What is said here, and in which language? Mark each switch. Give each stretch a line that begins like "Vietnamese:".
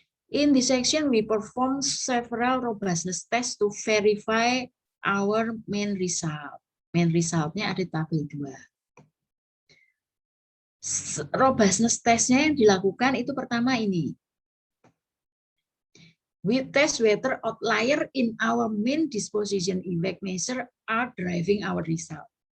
English: In this section we perform several robustness tests to verify our main result.
Indonesian: Main resultnya ada di tabel 2. Robustness testnya yang dilakukan itu pertama ini.
English: We test whether outlier in our main disposition effect measure are driving our result.